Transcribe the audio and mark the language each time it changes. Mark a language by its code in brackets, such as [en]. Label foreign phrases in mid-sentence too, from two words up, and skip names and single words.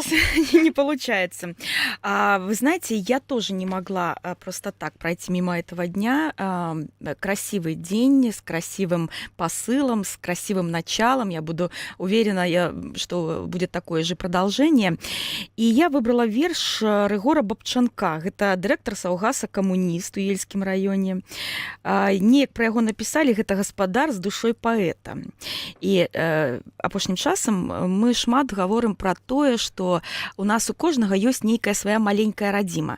[ru] вас не получается. Вы знаете, я тоже не могла просто так пройти мимо этого дня. Красивый день с красивым посылом, с красивым началом. Я буду уверена, что будет такое же продолжение. И я выбрала верш Рыгора Бабчанка. [be] Это дырэктар саўгаса «Камуніст» у Ельскім раёне. Неяк пра яго напісалі, гэта гаспадар з душой паэта. І апошнім часам мы шмат гаворым пра тое, што у нас у кожнага ёсць нейкая свая маленькая радзіма.